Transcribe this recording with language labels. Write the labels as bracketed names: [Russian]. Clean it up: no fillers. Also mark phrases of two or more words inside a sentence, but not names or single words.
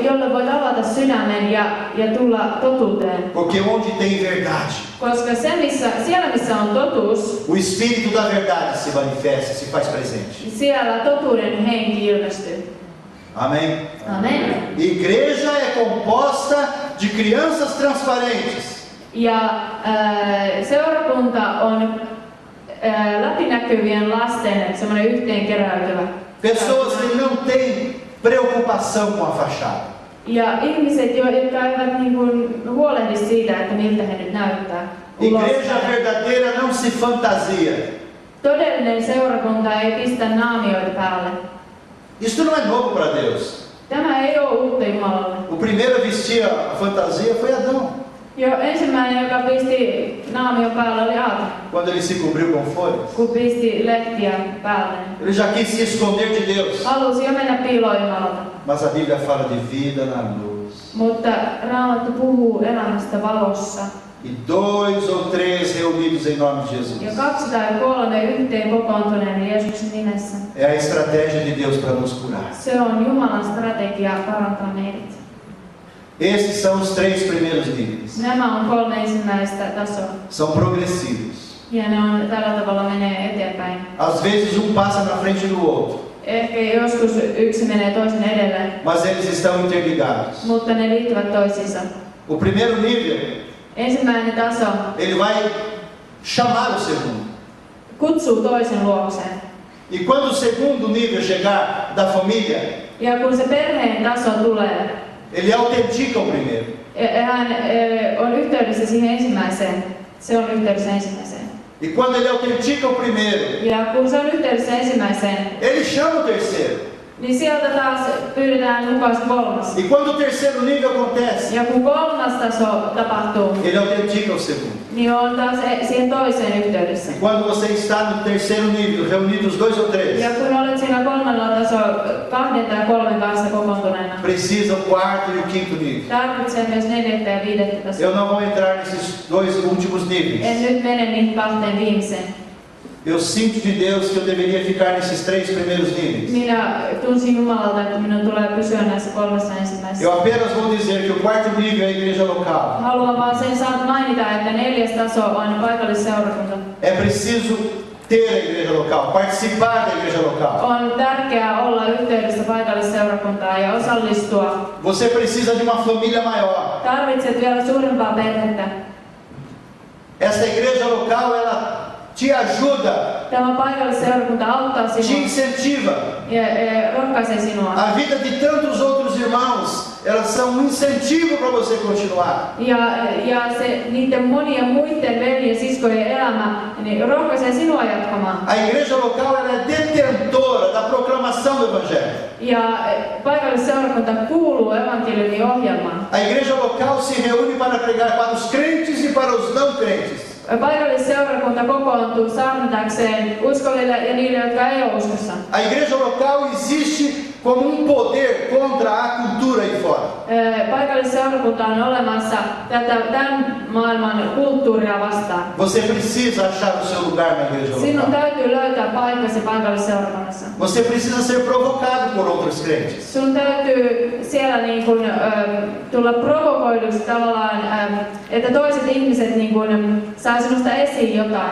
[Finnish] jolle voit avata sydämen ja tulla totuuteen. [Portuguese] Porque onde tem verdade, [Finnish] Koska siellä missä on totuus, [Portuguese] o Espírito da verdade se manifesta, se faz presente. [Finnish] siellä totuuden henki ilmestyy. [Portuguese] Amém? [Finnish] Amen. [Portuguese] Igreja é composta de crianças transparentes. [Finnish] Ja seurakunta on läpinäkyvien lasten semmoinen yhteenkeräytyvä. [Portuguese] Pessoas que não têm preocupação com a fachada. [Finnish] Ja ihmiset, jotka eivät niin kuin huolehdi siitä, että miltä he nyt näyttää. [Portuguese] Igreja verdadeira não se fantasia. [Finnish] Todellinen seurakunta ei pistä naamioita päälle. [Portuguese] Isso não é novo para Deus. [Finnish] Tämä ei ole uutta Jumalalle. [Portuguese] O primeiro a vestir a fantasia foi Adão, [Finnish] Jo ensimmäinen, joka pisti naamion päälle, oli Aatto. [Portuguese] quando ele se cobriu com folhas. [Finnish] Kun pisti lehtiä päälle. [Portuguese] Ele já quis se esconder de Deus. [Finnish] Halusi jo mennä piiloon Jumalalta. [Portuguese] Mas a Bíblia fala de vida na luz. [Finnish] Mutta Raamattu puhuu elämästä valossa. [Portuguese] E 2 ou 3 reunidos em nome de Jesus. [Finnish] Ja 2 tai 3 yhteen kokoontuneena Jeesuksen nimessä. [Portuguese] É a estratégia de Deus para nos curar. [Finnish] Se on Jumalan strategia parantaa meidät. [Portuguese] Esses são os 3 primeiros níveis. [Finnish] Nämä on 3 ensimmäistä tasoa. [Portuguese] São progressivos. [Finnish] Ja ne on tällä tavalla menee eteenpäin. [Portuguese] Às vezes um passa na frente do outro, [Finnish] Ehkä joskus yksi menee toisen edelle, [Portuguese] mas eles estão interligados. [Finnish] mutta ne liittyvät toisiinsa. [Portuguese] O primeiro nível, [Finnish] Ensimmäinen taso [Portuguese] ele vai chamar o segundo. [Finnish] kutsuu toisen luokseen. [Portuguese] E quando o segundo nível chegar da família, [Finnish] Ja kun se perheen taso tulee, [Portuguese] ele autentica o primeiro. [Finnish] hän on yhteydessä siihen ensimmäiseen. Se on yhteydessä ensimmäiseen. [Portuguese] E quando ele autentica o primeiro, [Finnish] Ja kun se on yhteydessä ensimmäiseen, [Portuguese] ele chama o terceiro. [Finnish] niin sieltä taas pyydetään mukaan se 3. [Portuguese] E quando o terceiro nível acontece, [Finnish] Ja kun 3. taso tapahtuu, [Portuguese] ele autentica o segundo. [Finnish] niin on taas siihen toiseen yhteydessä. [Portuguese] E quando você está no terceiro nível, reunidos 2 ou 3, [Finnish] Ja kun olet siinä 3. tasolla 2 tai 3 kanssa kokoontuneena, [Portuguese] precisa o quarto e o quinto nível. [Finnish] tarvitsee myös 4. ja 5. tasoa. [Portuguese] Eu não vou entrar nesses 2 últimos [Finnish] En [Portuguese] níveis. [Finnish] nyt mene niihin 2 viimeiseen. [Portuguese] Eu sinto de Deus que eu deveria ficar nesses 3 primeiros níveis. [Finnish] Minä tunsin Jumalalta, että minun tulee pysyä näissä 3 ensimmäisessä. [Portuguese] Eu apenas vou dizer que o quarto nível é a igreja local. [Finnish] Haluan vaan sen saat mainita, että 4. taso on paikallisseurakunta. [Portuguese] É preciso ter a igreja local, participar da igreja local. [Finnish] On tärkeää olla yhteydessä paikallisseurakuntaan ja osallistua. [Portuguese] Você precisa de uma família maior. [Finnish] Tarvitset vielä suurempaa perhettä. [Portuguese] Esta igreja local, ela te ajuda, [Finnish] Tämä paikallisseurakunta auttaa [Portuguese] te [Finnish] sinua [Portuguese] incentiva. [Finnish] ja rohkaisee sinua. [Portuguese] A vida de tantos outros irmãos, elas são um incentivo para você continuar. [Finnish] Ja se niiden monien muiden veljen siskojen elämä niin rohkaisee sinua jatkamaan. [Portuguese] A igreja local, ela é detentora da proclamação do evangelho. [Finnish] Ja paikallisseurakunta kuuluu evankeliumin ohjelmaan. [Portuguese] A igreja local se reúne para pregar para os crentes e para os não crentes. [Finnish] Paikallisseurakunta kokoontuu saarnatakseen uskoville ja niille, jotka ei ole uskossa. [Portuguese] A igreja local existe como um poder contra a cultura aí fora. [Finnish] paikallisseurakunta on olemassa tämän maailman kulttuuria vastaan. [Portuguese] Você precisa achar o seu lugar na igreja [Finnish] Sinun [Portuguese] local. [Finnish] täytyy löytää paikkasi paikallisseurakunnassa. [Portuguese] Você precisa ser provocado por outros crentes. [Finnish] Sun täytyy siellä niin kun, tulla provokoiduksi tavallaan, että toiset ihmiset niin kun, saa sinusta esiin jotain.